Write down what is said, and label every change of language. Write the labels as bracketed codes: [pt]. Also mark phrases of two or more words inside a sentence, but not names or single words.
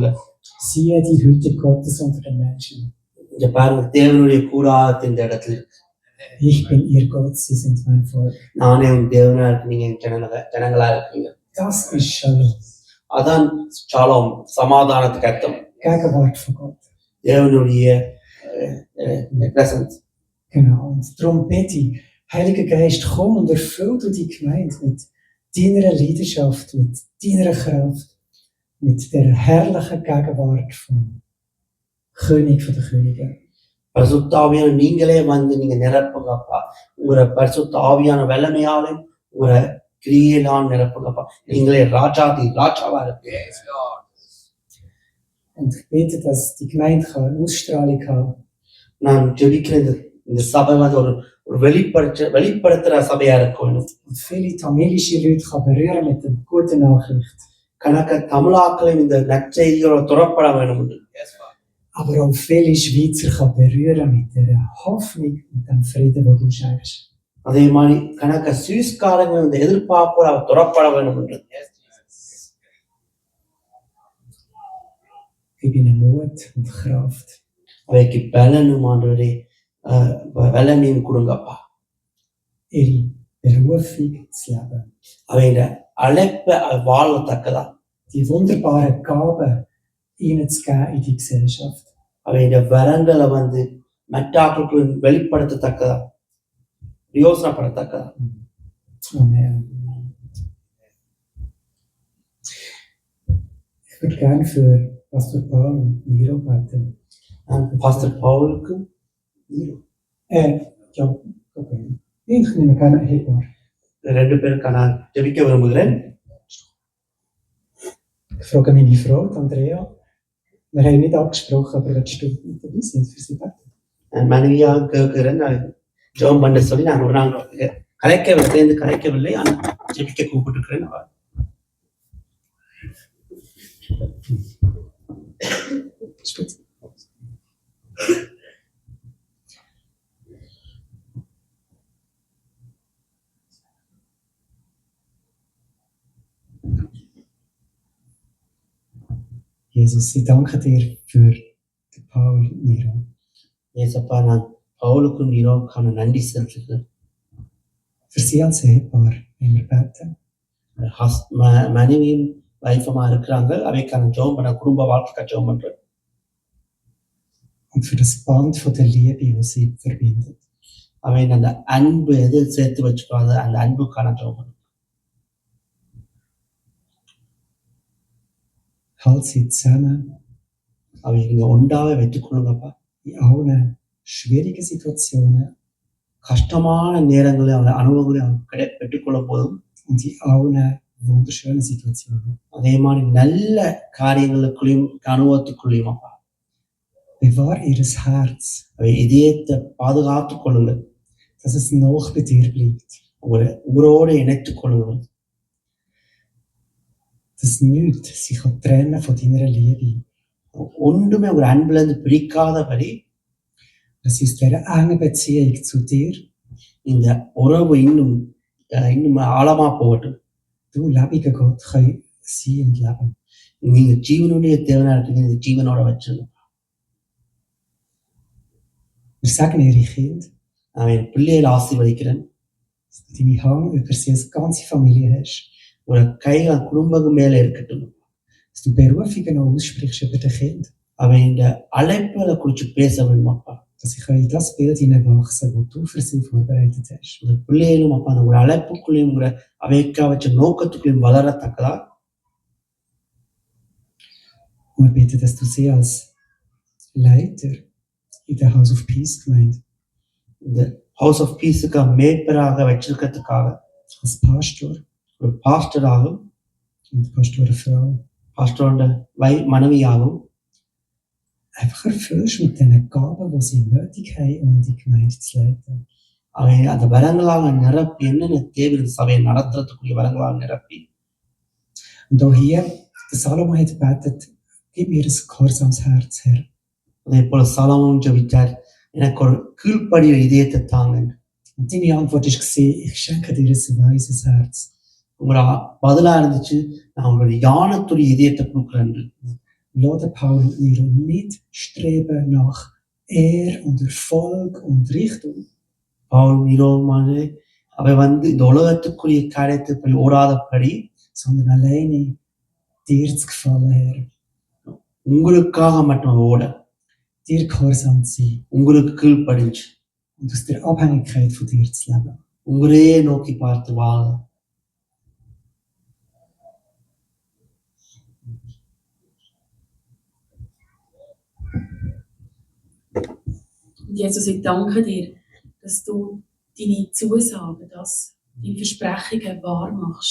[de] Siehe die Hütte Gottes unter den Menschen. [ta] இங்க பாருங்க, தேவனுடைய கூடாரத்து இந்த இடத்துல. [de] Ich bin ihr Gott, sie sind mein Volk. [ta] நானே உங்க தேவனா இருக்கு, நீங்க ஜனங்களா இருக்கீங்க. [de] Das ist Shalom. [ta] அதான் ஷாலோம், சமாதானத்துக்கு அர்த்தம். [de] Gegenwart von Gott. [ta] தேவனுடைய பிரசன்ஸ். [de] Genau. Und darum bitte ich, Heiliger Geist, komm und erfüll du die Gemeinde mit deiner Leidenschaft, mit deiner Kraft, mit der herrlichen Gegenwart vom König der Könige. [ta] பரிசுத்த ஆவியான நீங்களே நீங்க நிரப்புங்கப்பா. உங்களோட பரிசுத்த ஆவியான வல்லமையாலும் உங்களோட கிரியையினால் நிரப்புங்கப்பா. நீங்களே ராஜாவா இருக்கு. [de] Und ich bitte, dass die Gemeinde eine Ausstrahlung haben. [ta] நான் ஜெபிக்கிறேன், இந்த சபை ஒரு வெளிப்படுத்துற சபையா இருக்கணும். [de] Und viele tamilische Leute kann berühren mit der guten Nachricht. [ta] கணக்க தமிழாக்களையும் இந்த நற்செய்தியோட துறப்பட வேணும். [de] Aber auch viele Schweizer kann berühren mit der Hoffnung und dem Frieden, den du schenkst. [ta] அதே மாதிரி கணக்க சுவிஸ்காரங்க இந்த எதிர்பார்ப்போட அவர் துறப்பட வேணும் என்று. [de] Gib ihnen Mut und Kraft. [ta] அவைக்கு பலனும் ஆண்டவரே வல்லமையும் கொடுங்கப்பா. [de] Ihre Berufung zu leben. [ta] அவையோட அழைப்பை வாழத்தக்கதா. [de] Die wunderbaren Gaben ihnen zu geben in die Gesellschaft. [ta] அவையோட வரங்களை மற்றாக்களுக்கு வெளிப்படுத்தத்தக்கதா, யோசனைப்படத்தக்கதா. [de] Amen. Ich Ich würde gerne für Pastor Paul und Miro beten. [ta] Pastor Paulக்கு [de] Ja, okay. Ich nehme gerne Ehepaar. [ta] 2 பேருக்கு நான் ஜெபிக்க விரும்புகிறேன். [de] Ich frage meine Frau, die Andrea. Wir haben nicht abgesprochen, aber willst du mit dabei sein für sie beten? [ta] என் மனைவியாக கேட்கிறேன். நான் ஜெபம் பண்ண சொல்லி நாங்கள் சேர்ந்து கலைக்கவில்லை, ஆனால் ஜெபிக்க கூப்பிட்டுருக்கிறேன். [de] Ist gut. Jesus, ich danke dir für den Paul und Miro. [ta] ஏசப்பா, நான் பவுலுக்கும் நீரோவுக்கான நன்றி செலுத்துகிறேன். [de] Für sie als Ehepaar, wenn wir beten. [ta] மனைவியும் வைஃபமா இருக்கிறாங்க, அவைக்கான ஜெபம் பண்ண, குடும்ப வாழ்க்கைக்காக ஜெபம் பண்றேன். [de] Und für das Band von der Liebe, das sie verbindet. [ta] அவை அந்த அன்பு எது சேர்த்து வச்சுக்காத அந்த அன்புக்கான ஜெபம் பண்றேன். [de] Halt sie zusammen. [ta] அவை நீங்க ஒன்றாவே வைத்துக் கொள்ளுங்கப்பா. [de] In allen schwierigen Situationen. [ta] கஷ்டமான நேரங்களை அவங்க அனுபவங்களை அவங்க பெற்றுக்கொள்ளும் போதும், [de] Und in allen wunderschönen Situationen. [ta] அதே மாதிரி நல்ல காரியங்களுக்குள்ளேயும் அனுபவத்துக்குள்ளேயும் அப்பா [de] Bewahr ihres Herz, [ta] அவை இதயத்தை பாதுகாத்துக் கொள்ளுங்கள். [de] dass es noch bei dir bleibt. [ta] உங்களை உங்களோடு இணைத்துக் கொள்ளுங்கள். [de] Dass nichts sich trennen von deiner Liebe. [ta] ஒன்றுமே ஒரு அன்புல இருந்து பிரிக்காதபடி, [de] dass sie aus dieser engen Beziehung zu dir, [ta] இந்த உறவு இன்னும் ஆழமா போகட்டும். [de] du lebendiger Gott, können sein und leben. [ta] நீங்க ஜீவனுடைய தேவனா இருக்கீங்க, இந்த ஜீவனோட வச்சிருங்க. [de] Wir sagen ihre Kinder, [ta] அவன் பிள்ளைகளை ஆசீர்வதிக்கிறேன். [de] dass du deine Hand über sie als ganze Familie hast. [ta] ஒரு கைகள் குடும்பம் மேல இருக்கட்டும். [de] Dass du Berufungen auch aussprichst über die Kinder. [ta] அவன் இந்த அழைப்புகளை குறித்து பேச வேண்டும் அப்பா. [de] Dass sie in das Bild hineinwachsen, das du für sie vorbereitet hast. [ta] இந்த பிள்ளைகளும் அப்பா அந்த ஒரு அழைப்புக்குள்ளேயும் உங்களை அவைக்கா வச்ச நோக்கத்துக்குள்ளேயும் வளரத்தக்கதா. [de] Und wir bitten, dass du sie als Leiter in der House of Peace Gemeinde, [ta] இந்த ஹவுஸ் ஆஃப் பீஸுக்கு மேய்ப்பராக வச்சிருக்கிறதுக்காக, [de] als Pastor [ta] ஒரு பாஸ்டராகவும் [de] und Pastorenfrau, [ta] பாஸ்டரோட மனைவியாகவும் [de] einfach erfüllst mit den Gaben, die sie nötig haben, um die Gemeinde zu leiten. [ta] அவை அந்த வரங்களாக நிரப்பி, என்னென்ன தேவை சபையை நடத்துறதுக்குரிய வரங்களாக நிரப்பி. [de] Und auch hier, der Salomo hat gebetet, gib mir ein gehorsames Herz, Herr. [ta] அதே போல சாலமோன் ஜெபித்தார், எனக்கு ஒரு கீழ்ப்படிய இதயத்தை தாங்க. [de] Und deine Antwort war, ich schenke dir ein weises Herz. [ta] உங்களோட பதிலா இருந்துச்சு, நான் உங்களுடைய ஞானத்துடைய இதயத்தை கொடுக்குறேன். [de] Lass Paul und Miro nicht streben nach Ehre und Erfolg und Richtung. [ta] பவுல் நீரோமானே அவை இந்த உலகத்துக்குரிய காரியத்தை போய் ஓடாதபடி, [de] sondern alleine dir zu gefallen, Herr. [ta] உங்களுக்காக மட்டும் ஓட, [de] dir gehorsam zu sein. [ta] உங்களுக்கு கீழ்ப்படிஞ்சு [de] und aus der Abhängigkeit von dir zu leben. [ta] உங்களையே நோக்கி பார்த்து வாழ. [de] Jesus, ich danke dir, dass du deine Zusagen, deine Versprechungen wahr machst.